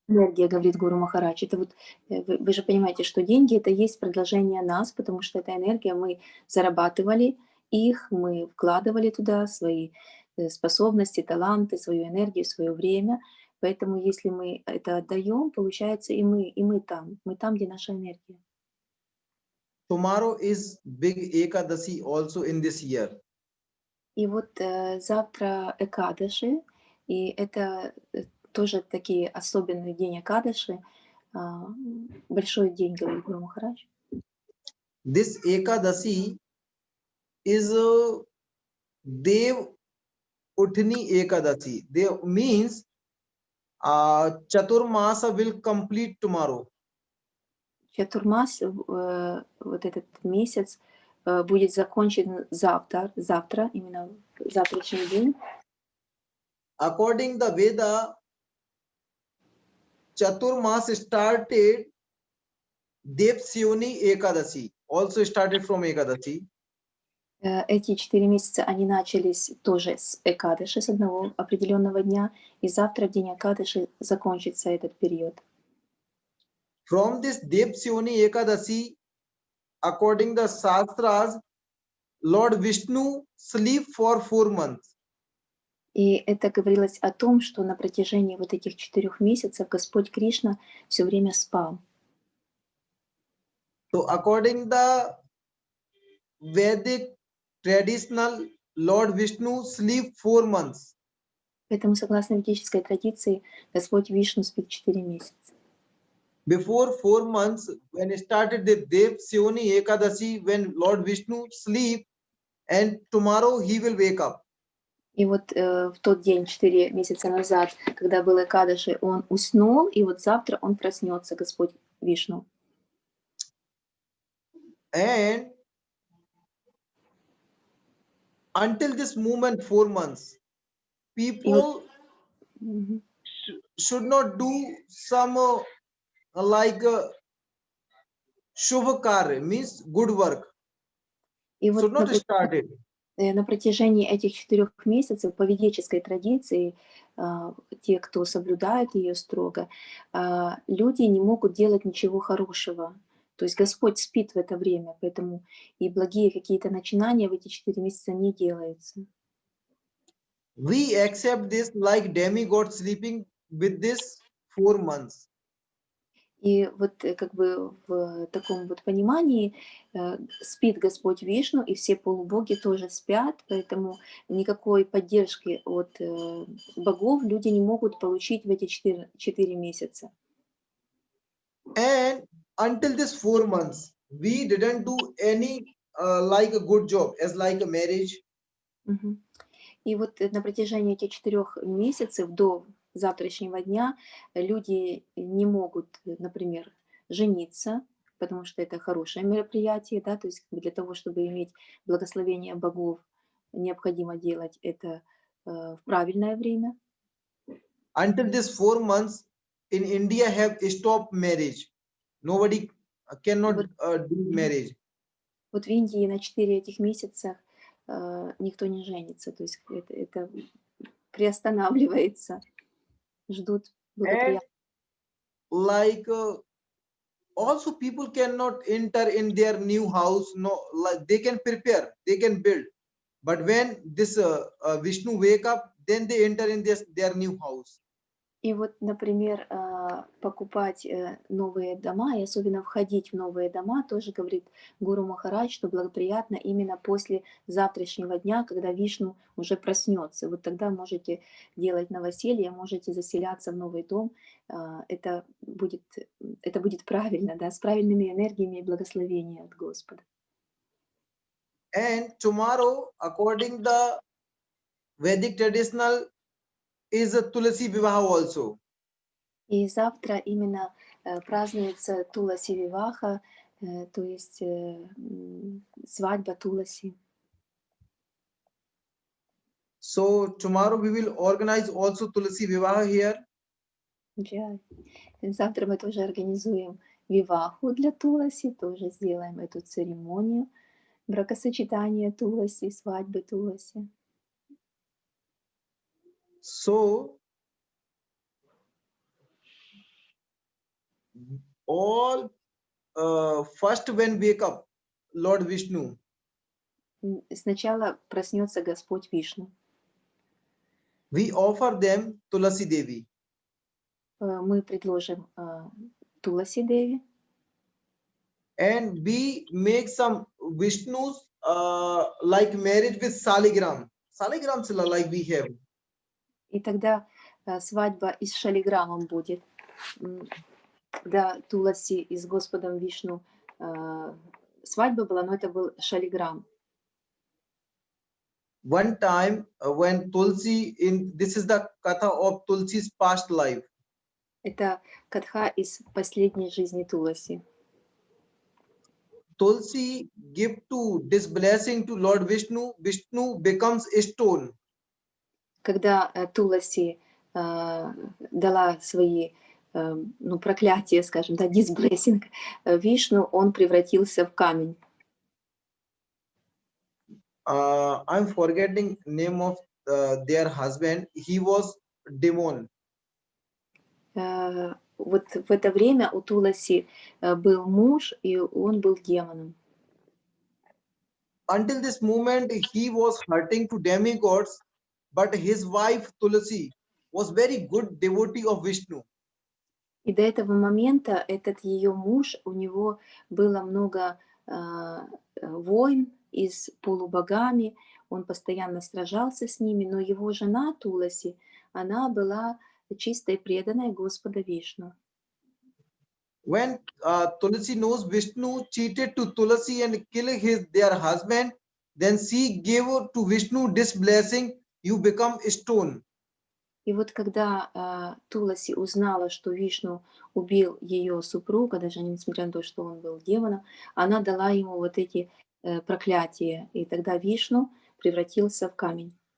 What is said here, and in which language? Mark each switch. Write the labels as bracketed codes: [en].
[ru] энергия, говорит Гуру Махарадж. Это вот, вы же понимаете, что деньги это есть продолжение нас, потому что эта энергия, мы зарабатывали их, мы вкладывали туда свои способности, таланты, свою энергию, свое время. Поэтому если мы это отдаем, получается и мы там, где наша энергия. [en] tomorrow is big Ekadasi also in this year. [ru] И вот завтра Экадаши, и это тоже такие особенный день Экадаши, большой день, говорит Гуру Махарадж. [en] This Ekadasi is Dev Uthni Ekadasi. Dev means Chaturmasa will complete tomorrow. [ru] Чатурмас, вот этот месяц, будет закончен завтра, именно завтрашний день. [en] According the Veda, Chaturmas started Devsyoni Ekadasi, also started from Ekadasi. [ru] Эти 4 месяца, они начались тоже с Экадыши, с одного определенного дня, и завтра, в день Экадыши, закончится этот период. [en] From this Devsyoni Ekadasi, according the Shastras, Lord Vishnu sleep for 4 months. [ru] И это говорилось о том, что на протяжении вот этих 4 месяцев Господь Кришна все время спал. [en] So according the Vedic traditional, Lord Vishnu sleep 4 months. [ru] Поэтому, согласно ведической традиции, Господь Вишну спит 4 месяца. [en] Before 4 months, when started the Devsyoni Ekadasi, when Lord Vishnu sleep, and tomorrow he will wake up. [ru] И вот в тот день, 4 месяца назад, когда был Экадаши, он уснул, и вот завтра он проснется, Господь Вишну. [en] And until this moment, 4 months, [ru] И вот, [en] people should not do some like Shubha Karya, means good work. [ru] и [en] Should [ru] вот [en] not start it. [ru] на протяжении этих 4 месяцев по ведической традиции, те, кто соблюдают ее строго, люди не могут делать ничего хорошего. То есть Господь спит в это время, поэтому и благие какие-то начинания в эти 4 месяца не делаются. [en] We accept this like demigod sleeping with this 4 months. [ru] И вот как бы в таком вот понимании спит Господь Вишну, и все полубоги тоже спят, поэтому никакой поддержки от богов люди не могут получить в эти 4 месяца. [en] And until this 4 months, we didn't do any like a good job as like a marriage. Мгм. [ru] И вот на протяжении этих 4 месяцев до завтрашнего дня люди не могут, например, жениться, потому что это хорошее мероприятие, да, то есть как бы для того, чтобы иметь благословение богов, необходимо делать это в правильное время. [en] Until this 4 months, in India have stopped marriage. Nobody cannot [ru] Вот, [en] do marriage. [ru] вот в Индии на 4 этих месяца никто не женится, то есть это приостанавливается, ждут [en] And [ru] благоприятного. [en] like also people cannot enter in their new house. No, like they can prepare, they can build, but when this Vishnu wake up, then they enter in their new house. [ru] И вот, например, покупать новые дома и особенно входить в новые дома, тоже говорит Гуру Махарадж, что благоприятно именно после завтрашнего дня, когда Вишну уже проснется. Вот тогда можете делать новоселье, можете заселяться в новый дом. Это будет правильно, да, с правильными энергиями и благословением от Господа. [en] And tomorrow, according the Vedic traditional, is a Tulasi Vivaha also. [ru] И завтра именно празднуется Туласи Виваха, То есть свадьба Туласи. [en] So tomorrow we will organize also Tulsi Vivaha here. [ru] Да. Завтра мы тоже организуем виваху для Туласи, тоже сделаем эту церемонию бракосочетания Туласи, свадьбы Туласи. [en] So all first when wake up Lord Vishnu, [ru] Сначала проснется Господь Вишну. [en] we offer them Tulasi Devi. [ru] Мы предложим Туласи Деви. [en] And we make some Vishnu's like marriage with Saligram. Saligram Sila like we have. [ru] И тогда свадьба и с шалиграммом будет. Когда Туласи и с Господом Вишну свадьба была, но это был шалиграм. [en] One time when Tulsi this is the katha of Tulsi's past life. [ru] Это катха из последней жизни Туласи. [en] Tulsi give to this blessing to Lord Vishnu. Vishnu becomes a stone. [ru] Когда Туласи дала свои проклятия, скажем, да, disblessing Вишну, он превратился в камень. [en] I'm forgetting name of their husband. He was demon. [ru] Вот в это время у Туласи был муж, и он был демоном. [en] Until this moment, he was hurting to demigods, but his wife Tulsi was very good devotee of Vishnu. [ru] И до этого момента этот ее муж, у него было много войн и с полубогами, он постоянно сражался с ними, но его жена Туласи, она была чистой преданной Господа Вишну. [en] When Tulsi knows Vishnu cheated to Tulsi and killed their husband, then she gave to Vishnu this blessing, you become stone. [ru] И вот когда Туласи узнала, что Вишну убил ее супруга, даже несмотря на то, что он был демоном, она дала ему вот эти проклятия, и тогда Вишну превратился в камень.